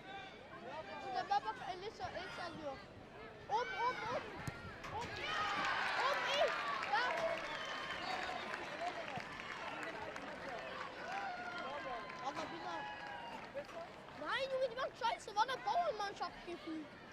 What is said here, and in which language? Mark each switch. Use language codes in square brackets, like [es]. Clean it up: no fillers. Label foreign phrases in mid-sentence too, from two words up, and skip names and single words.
[tr] Burada baba el sallıyor. Om. Ey. Ya. [ar] Allah billah. [de] Nein, Junge, die macht Scheiße. War eine Bauernmannschaft gefühlt.